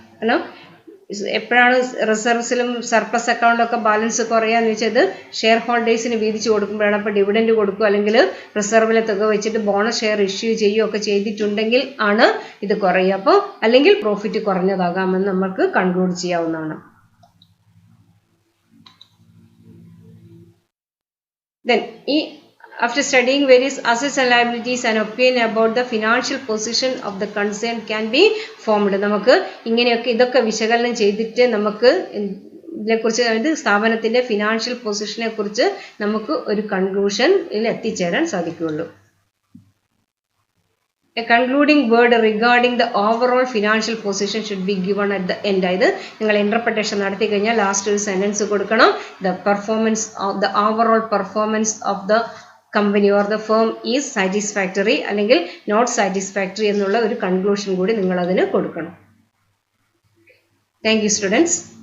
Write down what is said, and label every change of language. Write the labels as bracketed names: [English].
[Malayalam] കാരണം എപ്പോഴാണ് റിസർവ്സിലും surplus അക്കൗണ്ടിലൊക്കെ balance കുറയാന്ന് വെച്ചത് ഷെയർ ഹോൾഡേഴ്സിന് വീതിച്ച് കൊടുക്കുമ്പോഴാണ്. അപ്പോൾ ഡിവിഡൻഡ് കൊടുക്കുക, അല്ലെങ്കിൽ റിസർവിലെ തുക വെച്ചിട്ട് ബോണസ് ഷെയർ ഇഷ്യൂ ചെയ്യുകയൊക്കെ ചെയ്തിട്ടുണ്ടെങ്കിൽ ആണ് ഇത് കുറയുക. അപ്പോൾ അല്ലെങ്കിൽ പ്രോഫിറ്റ് കുറഞ്ഞതാകാമെന്ന് നമുക്ക് കൺക്ലൂഡ് ചെയ്യാവുന്നതാണ്. [English] Then after studying various assets and liabilities, an opinion about the financial position of the concern can be formed. [Malayalam] നമുക്ക് ഇങ്ങനെയൊക്കെ ഇതൊക്കെ വിശകലനം ചെയ്തിട്ട് നമുക്ക് ഇതിനെക്കുറിച്ച്, അതായത് സ്ഥാപനത്തിന്റെ ഫിനാൻഷ്യൽ പൊസിഷനെ കുറിച്ച് നമുക്ക് ഒരു കൺക്ലൂഷനിൽ എത്തിച്ചേരാൻ സാധിക്കുകയുള്ളൂ. [English] A concluding word regarding the overall financial position should be given at the end. [Malayalam] അതായത് നിങ്ങൾ ഇന്റർപ്രിട്ടേഷൻ നടത്തി കഴിഞ്ഞാൽ ലാസ്റ്റ് ഒരു സെന്റൻസ് കൊടുക്കണം. [English] The overall performance of the company or the firm is satisfactory [Malayalam] അല്ലെങ്കിൽ [English] not satisfactory [Malayalam] എന്നുള്ള ഒരു കൺക്ലൂഷൻ കൂടി നിങ്ങൾ അതിന് കൊടുക്കണം. [English] Thank you students.